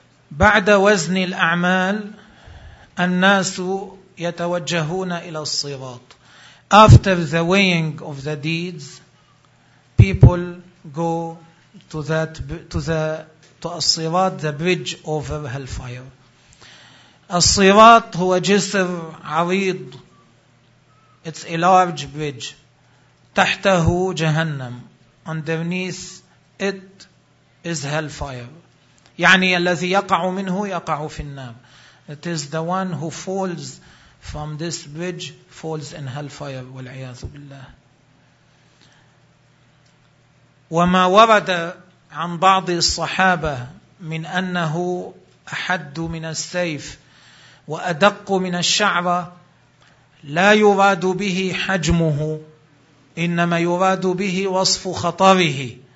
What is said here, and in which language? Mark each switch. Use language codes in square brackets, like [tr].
[ar] بعد وزن الأعمال الناس يتوجهون إلى الصراط. [en] After the weighing of the deeds, people go to that to الصراط, the bridge over hellfire. [ar] الصراط هو جسر عريض. [en] It's a large bridge. [ar] تحته جهنم. [en] Underneath it is hellfire. [ar] يعني الذي يقع منه يقع في النار. [en] It is the one who falls from this bridge falls in hellfire. [ar] والعياذ بالله. وما ورد عن بعض الصحابة من أنه أحد من السيف وأدق من الشعرة لا يراد به حجمه، إنما يراد به وصف خطره.